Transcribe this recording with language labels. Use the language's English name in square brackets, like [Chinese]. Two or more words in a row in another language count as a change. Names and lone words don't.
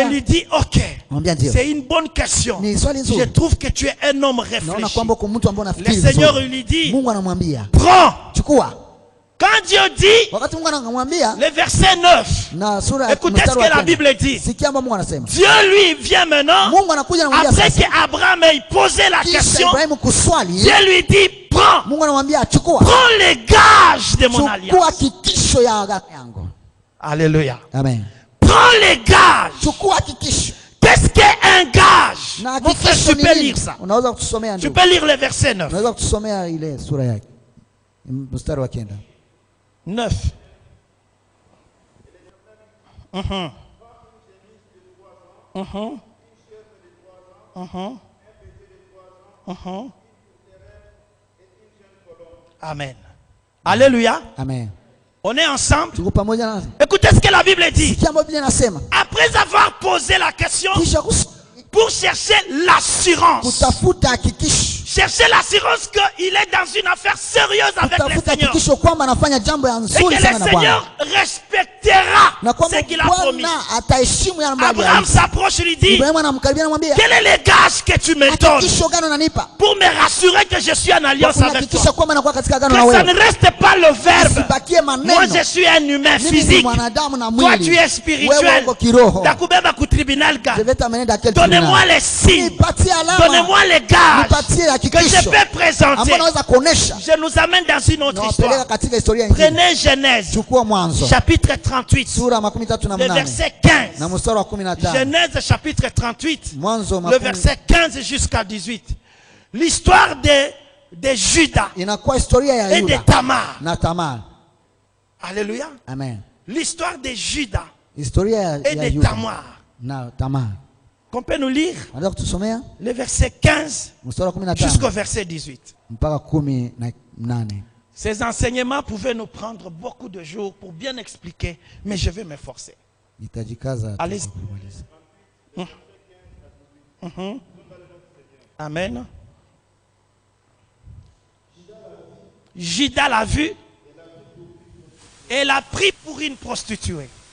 [French] lui dit, ok, [Swahili] anamwambia ndio. [French] c'est une bonne question. [Swahili] Ni swali [French] Je [Swahili] nzuri. [French] trouve que tu es un homme [Swahili] Naona [French] réfléchi. [Swahili] kwamba uko mtu ambaye [French] Le [Swahili] unafikiri [French] Seigneur [Swahili] vizuri. [French] lui dit, [Swahili] Mungu anamwambia [French] prends. [Swahili] chukua. [French] Quand Dieu dit, [Swahili] Wakati Mungu anamwambia [French] le verset 9, [Swahili] na sura ya [French] écoutez ce [Swahili] mstari [French] que [Swahili] wa [French] la [Swahili] kenda. [French] Bible dit. [Swahili] Sikia mambo Mungu anasema. [French] Dieu lui vient maintenant, [Swahili] Mungu anakuja anamwambia [French] après [Swahili] sasa. [French] qu'Abraham ait posé la [Swahili] Kisha [French] question, [Swahili] Ibrahimu kuswali, [French] Dieu lui dit, prends, [Swahili] Mungu anamwambia chukua. [French] prends les gages de mon [Swahili] Chukua [French] alliance. [Swahili] kikisho ya agano yangu. [French] Alléluia. [Swahili] Amen. [French] Prends les gages. [Swahili] Chukua kikisho. [French] Qu'est-ce qu'un gage? [Swahili] Na [French] Mon frère, [Swahili] kikisho [French] tu [Swahili] ni [French] peux [Swahili] nini? [French] lire ça. [Swahili] Unaweza kutusomea [French] Tu [Swahili] ndugu? [French] peux lire le verset 9. [Swahili] Unaweza kutusomea ile sura yake. Mstari wa kenda. 9. Mhm. Mhm. Mhm. Mhm. Amen. [French] Alléluia. [Swahili] Amen. [French] On est ensemble. [Swahili] Tuko pamoja na [French] Écoutez ce que la Bible dit. [Swahili] sikia mambo Biblia inasema. [French] Après avoir posé la question [Swahili] Kisha [French] pour chercher l'assurance. [Swahili] kutafuta hakikisho. [French] Chercher l'assurance qu'il est dans une affaire sérieuse avec le [Swahili] Kutafuta [French] Seigneur. [Swahili] hakikisho kwamba anafanya jambo ya [French] Et que [Swahili] nzuri [French] le [Swahili] sana na Bwana. [French] Seigneur respectera [Swahili] Na kwamba [French] ce qu'il a promis. [Swahili] Bwana ataheshimu yale ambayo [French] Abraham [Swahili] aliahidi. [French] s'approche et lui dit, [Swahili] Ibrahimu anamkaribia anamwambia, [French] quel est le gage que tu me donnes [Swahili] hakikisho gani unanipa? [French] pour me rassurer que je suis en alliance avec toi? [Swahili] Hakikisha kwamba nakuwa katika agano na [French] Que ça [Swahili] wewe. [French] ne reste pas le verbe. [Swahili] Isibakie [French] Moi, [Swahili] maneno. [French] je suis un humain [Swahili] Mimi ni [French] physique. [Swahili] mwanadamu na [French] Toi, [Swahili] mwili. [French] tu es [Swahili] Wewe [French] spirituel. [Swahili] uko kiroho. Nakubeba ku tribunal ga. [French] Je vais t'amener dans quel Donnez-moi tribunal? les signes. [Swahili] Nipatie alama. [French] Donnez-moi les gages [Swahili] Nipatie [French] que je [Swahili] hakikisho. [French] peux présenter. [Swahili] Ambao naweza kuonesha. [French] Je nous amène dans une autre [Swahili] Na [French] histoire. [Swahili] wapeleka katika historia nyingine. [French] Prenez Genèse, [Swahili] Chukua Mwanzo. [French] chapitre 38, [Swahili] Sura [French] le [Swahili] 38 [French] verset 15. [Swahili] na mstari wa 15. [French] Genèse, chapitre 38, [Swahili] Mwanzo [French] le verset 15 jusqu'à 18. L'histoire de Judas [Swahili] inakuwa historia ya [French] et de [Swahili] Yuda [French] Tamar. [Swahili] na Tamar. [French] Alléluia. [Swahili] Amen. [French] L'histoire de Judas [Swahili] Historia [French] et [Swahili] ya [French] de [Swahili] Yuda [French] Tamar. [Swahili] na Tamar. [French] Qu'on peut nous lire [Swahili] Unaweza kutusomea [French] le verset 15 [Swahili] mstari wa 15 [French] jusqu'au verset 18. [Swahili] mpaka 18. [French] Ces enseignements pouvaient nous prendre beaucoup de jours pour bien expliquer, mais je vais m'efforcer. [Swahili] Nitajikaza [French] Allez. Amen. Judas l'a vu et l'a pris pour une prostituée.